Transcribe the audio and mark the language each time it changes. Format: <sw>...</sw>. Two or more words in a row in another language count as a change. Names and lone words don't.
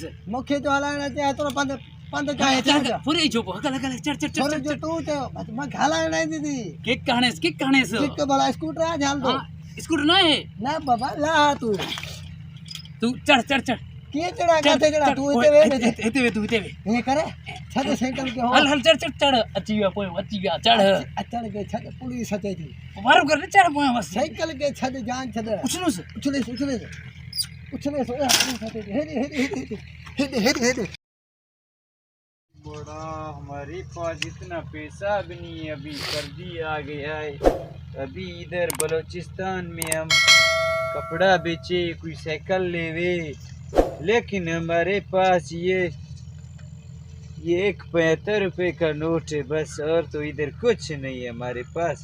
<sd>मूंखे जो हलाइण अचे एतिरो पंधु पंधु चाहे चढ़ पूरी छो हकल हकल चढ़ चढ़ छोरो चढ़ जो तूं चयो मूंखे हलाइण न ईंदी थी किक हणेस हिकु भला स्कूटर आहे हलंदो स्कूटर न आहे न बाबा ला तूं तू चढ़ चढ़ चढ़ कीअं चढ़ा किथे चढ़ा तूं हिते वेह हिते वे तू हिते वे हीअं करे छॾ साइकिल खे हल हल चढ़ चढ़ चढ़ अची विया पोइ अची विया चढ़ अचण खे छॾ पुलिस अचे थी वारो कर चढ़ पोइ बस साइकिल खे छॾ जान छॾ उछलूस उछलेस पुलिस अचे थी हेॾे हेॾे</sd> <ur>بڑا ہمارے پاس اتنا پیسہ بھی نہیں ہے، ابھی سردی آ گئی ہے ابھی ادھر بلوچستان میں ہم کپڑا بیچے، کوئی سائیکل لیوے، لیکن ہمارے پاس یہ 1 75 روپے کا نوٹ ہے بس، اور تو ادھر کچھ نہیں ہے ہمارے پاس.</ur>